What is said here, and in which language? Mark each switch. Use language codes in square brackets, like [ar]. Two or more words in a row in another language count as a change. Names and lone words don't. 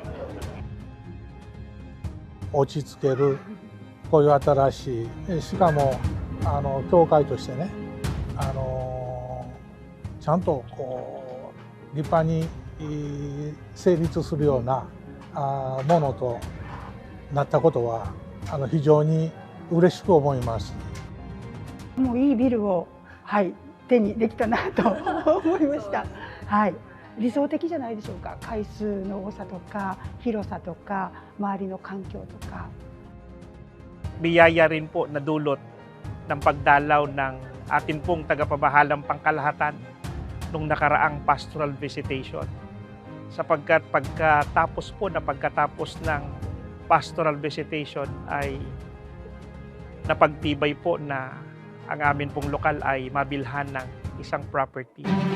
[ja] 落ち着けるこういう新しい、しかも教会としてね、ちゃんとこう立派に成立するようなものとなったことは非常に嬉しく思います。もういいビルを、手にできたなと思いました。理想的じゃないでしょうか。階数の多さとか広さとか周りの環境とか。 [tl] Biyaya rin po na dulot ng pagdalaw ng atin pong tagapamahalang pangkalahatan nung nakaraang [en] pastoral visitation. [tl] Sapagkat pagkatapos ng [en] pastoral visitation [tl] ay napagtibay po na ang amin pong lokal ay mabilhan ng isang property.